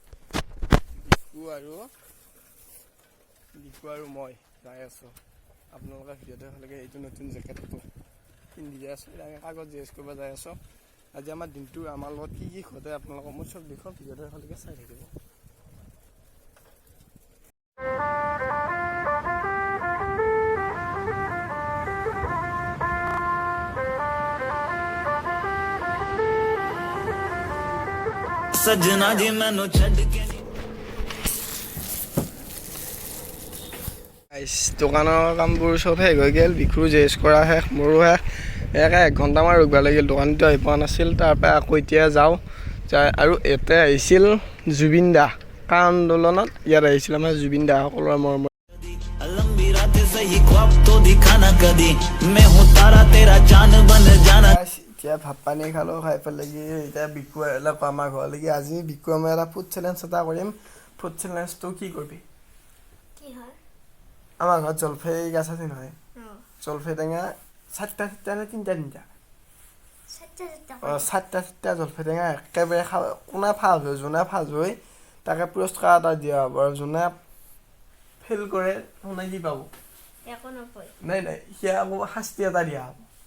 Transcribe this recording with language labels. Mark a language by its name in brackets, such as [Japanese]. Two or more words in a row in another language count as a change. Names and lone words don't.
[Assamese] বিকু আৰু মই যাই আছোঁ আপোনালোকে ভিডিঅ'টো ভালকৈ এইটো নতুন জেকেটটো পিন্ধি যাই আছোঁ কাগজ জিজ্ঞেস কৰিব যাই আছোঁ আজি আমাৰ দিনটো আমাৰ লগত কি ঘটে আপোনালোকক মই চব দেখুৱাম ভিডিঅ'টো ভালকৈ চাই থাকিব [Punjabi] ਸਜਣਾ ਜੀ ਮੈਨੂੰ ਛੱਡ ਕੇ [Assamese] দোকানৰ কামবোৰ চব শেষ হৈ গ'ল বিকুৰ জেজ কৰা শেষ মোৰো শেষ একে 1 ঘণ্টামান ৰখিব লাগিল দোকানটো আহি পোৱা নাছিল তাৰপৰা আকৌ এতিয়া যাওঁ আৰু ইয়াতে আহিছিল জুবিন দা কা আন্দোলনত ইয়াত আহিছিল আমাৰ জুবিন দা সকলোৰে মৰমৰ [Punjabi] ਲੰਬੀ ਰਾਤ ਸਹੀ ਖ਼ਵਾਬ ਤਾਂ ਦਿਖਾਣਾ ਕਦੀ [Hindi] मैं हूँ तारा तेरा चांद बन जाना [Assamese] এতিয়া ভাত পানী খালোঁ খাই পেলাই এতিয়া বিকু আহিলে আমাৰ ঘৰলৈকে আজি বিকু আমি এটা [English] food challenge [Assamese] এটা কৰিম [English] food challenge [Assamese] কি কৰিবি আমাৰ ঘৰত জলফাই গছ আছে নহয় জলফাই টেঙা 4টা নে 3টা 4টা জলফাই টেঙা একেবাৰে কোনে ফাৰ্ষ্ট হয় যোনে ফাৰ্ষ্ট হয় তাকে পুৰস্কাৰ এটা দিয়া হ'ব আৰু যোনে ফেইল কৰে শুনাই কি পাব নাই সি আকৌ শাস্তি এটা দিয়া হ'ব